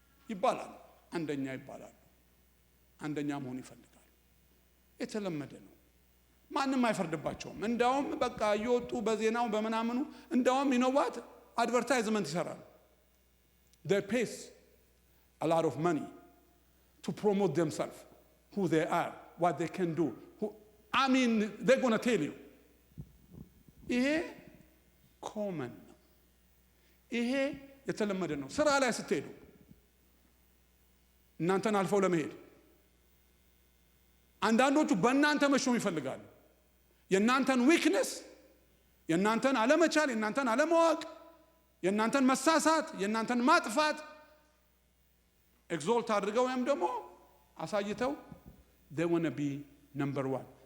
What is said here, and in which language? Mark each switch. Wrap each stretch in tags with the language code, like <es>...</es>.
<am>ይባላል። አንደኛ ይባላሉ። አንደኛ መሆን ይፈልጋሉ። የተለመደ ነው። ማንም አይፈርድባቸውም። እንዳውም በቃ እየወጡ በዜናው በመናምኑ እንዳውም ይኖዋት አድቨርታይዝመንት ይሰራሉ።</am> <en>they pays a lot of money to promote themselves, who they are, what they can do. I mean, they're going to tell you.</en> <am>ይሄ ኮመን ነው። ይሄ የተለመደ ነው። ስራ ላይ ስትሄዱ እናንተን አልፈው ለመሄድ አንዳንዶቹ በእናንተ መሾም ይፈልጋሉ። የእናንተን ዊክነስ፣ የእናንተን አለመቻል፣ የእናንተን አለማወቅ፣ የእናንተን መሳሳት፣ የእናንተን ማጥፋት ኤግዞልት አድርገው ወይም ደግሞ አሳይተው</am> <en>they want to be number one.</en>